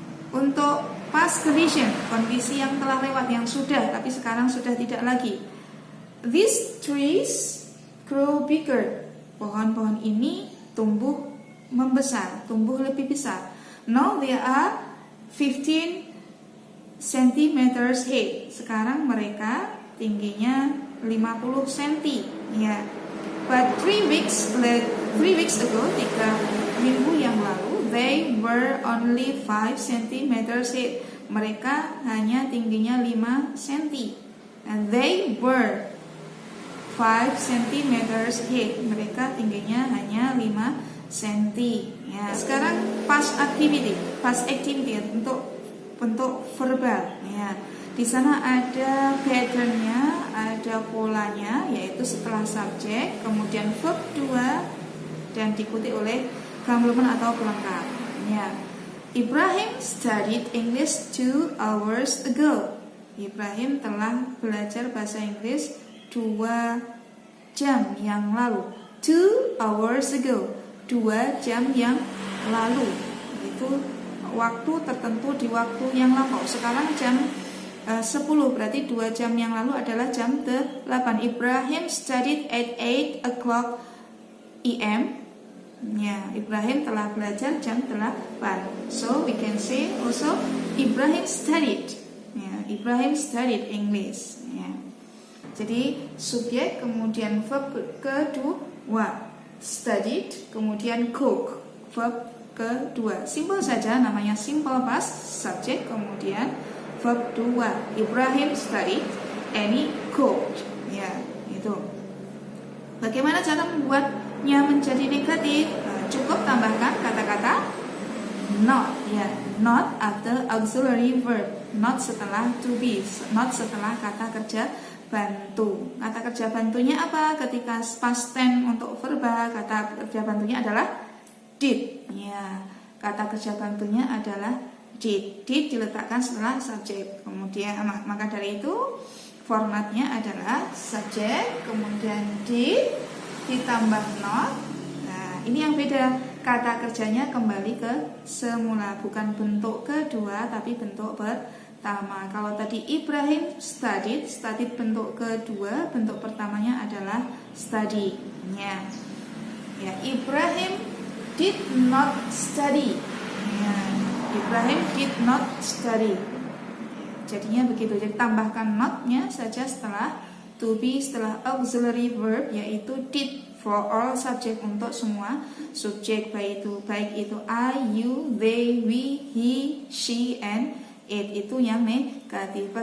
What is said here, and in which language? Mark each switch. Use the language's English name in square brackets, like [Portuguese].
[Indonesian] Untuk past condition, kondisi yang telah lewat, yang sudah tapi sekarang sudah tidak lagi. [English] These trees grow bigger. [Indonesian] Pohon-pohon ini tumbuh membesar, tumbuh lebih besar. [English] Now they are 15 cm high. [Indonesian] Sekarang mereka tingginya 50 cm. Ya. [English] But 3 weeks ago, [Indonesian] 3 minggu yang lalu, [English] they were only 5 cm high. [Indonesian] Mereka hanya tingginya 5 cm. [English] And they were 5 cm high. [Indonesian] Mereka tingginya hanya 5 cm. Ya, sekarang past activity untuk bentuk verbal. Ya, di sana ada patternnya, ada polanya, yaitu setelah subjek, kemudian verb 2 dan diikuti oleh complement atau pelengkap. [English] Ya, Ibrahim studied English 2 hours ago. [Indonesian] Ibrahim telah belajar bahasa Inggris 2 jam yang lalu. [English] 2 hours ago. [Indonesian] 2 jam yang lalu. Itu waktu tertentu di waktu yang lampau. Sekarang jam 10, berarti 2 jam yang lalu adalah jam 8. [English] Ibrahim studied at 8 o'clock a.m. [Indonesian] Ya, Ibrahim telah belajar jam 8. [English] So we can say also Ibrahim studied. Ya, Ibrahim studied English. [Indonesian] Ya. Jadi subjek kemudian verb kedua, studied kemudian cook, verb kedua. Simple saja, namanya simple past, subjek kemudian verb 2. [English] Ibrahim studied, Annie cooked. [Indonesian] Ya, itu. Bagaimana cara membuatnya menjadi negatif? Cukup tambahkan kata-kata not. [English] Ya, not after auxiliary verb. [Indonesian] Not setelah to be, not setelah kata kerja bantu. Kata kerja bantunya apa? Ketika past tense untuk verbal, kata kerja bantunya adalah did. Ya, kata kerja bantunya adalah did. Did diletakkan setelah subjek. Kemudian maka dari itu formatnya adalah subjek, kemudian did, ditambah not. Nah, ini yang beda. Kata kerjanya kembali ke semula, bukan bentuk kedua tapi bentuk pertama. Kalau tadi Ibrahim studied bentuk kedua, bentuk pertamanya adalah study. [English] Ya, Ibrahim did not study. Ya, Ibrahim did not study. [Indonesian] Jadinya begitu. Jadi tambahkan not-nya saja setelah to be, setelah auxiliary verb, yaitu [English] did for all subject, [Indonesian] untuk semua subjek, baik itu [English] I, you, they, we, he, she, and it, [Indonesian] itu yang negatif.